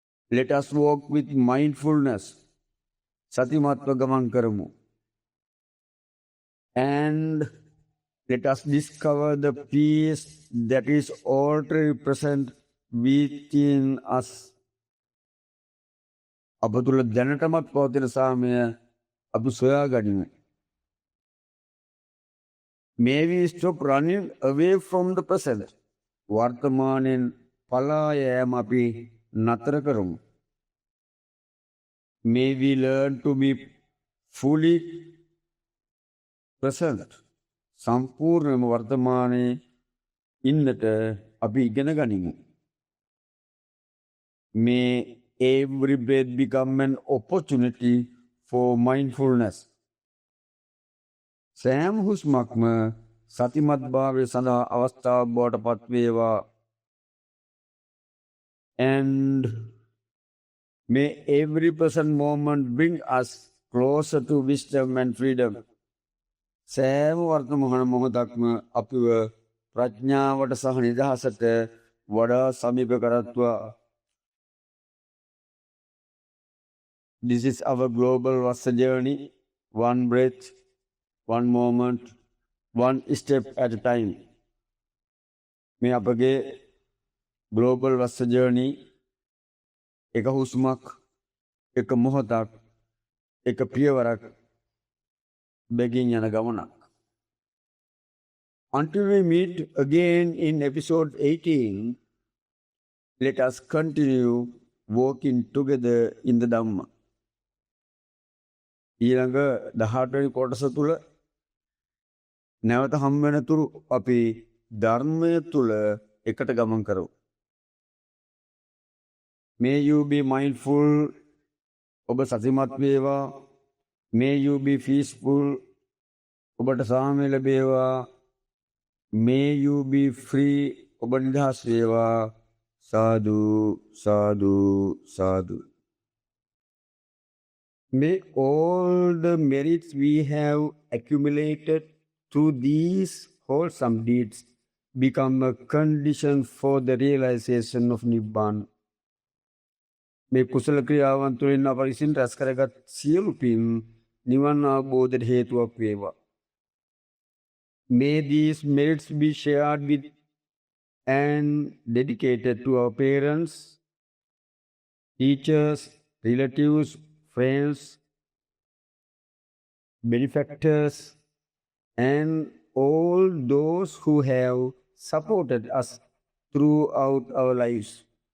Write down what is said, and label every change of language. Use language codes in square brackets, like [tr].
[en] Let us walk with mindfulness. [si] සතිමත්ව ගමන් කරමු. [en] And let us discover the peace that is already present within us. [si] අප තුළ දැනටමත් පවතින සාමය අපි සොයා ගනිමු. [en] May we stop running away from the present. [si] වර්තමානෙන් පලා යෑම අපි නතර කරමු. [en] May we learn to be fully present. [si] සම්පූර්ණම වර්තමානයේ ඉන්නට අපි ඉගෙන ගනිමු. [en] May every breath become an opportunity for mindfulness. [si] සෑම හුස්මක්ම සතිමත් භාවය සඳහා අවස්ථාවක් බවට පත් වේවා. [en] And may every present moment bring us closer to wisdom and freedom. [si] සෑම වර්තමාන මොහොතක්ම අපිව ප්‍රඥාවට සහ නිදහසට වඩා සමීප කරත්වා. [en] This is our global Vassa journey. One breath, one moment, one step at a time. [si] මේ අපගේ [en] global Vassa journey [si] එක හුස්මක්, එක මොහොතක්, එක පියවරක් බැගින් යන ගමනක්. [en] Until we meet again in episode 18, let us continue walking together in the Dhamma. [si] ඊළඟ 18 වෙනි කොටස තුල නැවත හම් වෙන තුරු අපි ධර්මය තුල එකට ගමන් කරමු. [en] May you be mindful. [si] ඔබ සතිමත් වේවා. [en] May you be peaceful. [si] ඔබට සාමය ලැබේවා. [en] May you be free. [si] ඔබ නිදහස් වේවා. සාදු සාදු සාදු. [en] May all the merits we have accumulated through these wholesome deeds become a condition for the realization of Nibbana. [si] මේ කුසල ක්‍රියාවන් තුළින් අප විසින් රැස් කරගත් සියලු පින් නිවන් අවබෝධයට හේතුවක් වේවා. [en] May these merits be shared with and dedicated to our parents, teachers, relatives, friends, benefactors, and all those who have supported us throughout our lives.